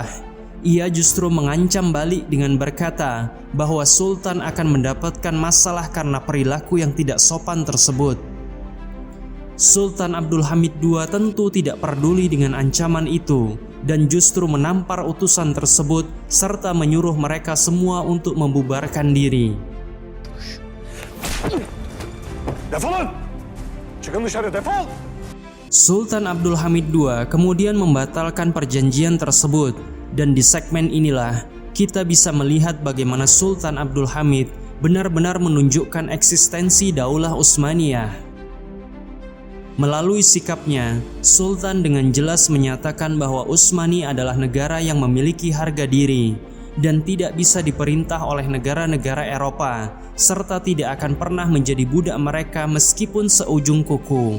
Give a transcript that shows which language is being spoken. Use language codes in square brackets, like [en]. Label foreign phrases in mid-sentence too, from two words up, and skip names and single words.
[id] Ia justru mengancam balik dengan berkata bahwa Sultan akan mendapatkan masalah karena perilaku yang tidak sopan tersebut. Sultan Abdul Hamid II tentu tidak peduli dengan ancaman itu dan justru menampar utusan tersebut serta menyuruh mereka semua untuk membubarkan diri. [tr] Defolun! Çıkın dışarı, defol! [id] Sultan Abdul Hamid II kemudian membatalkan perjanjian tersebut, dan di segmen inilah kita bisa melihat bagaimana Sultan Abdul Hamid benar-benar menunjukkan eksistensi Daulah Utsmaniyah. Melalui sikapnya, Sultan dengan jelas menyatakan bahwa Utsmani adalah negara yang memiliki harga diri dan tidak bisa diperintah oleh negara-negara Eropa, serta tidak akan pernah menjadi budak mereka meskipun seujung kuku.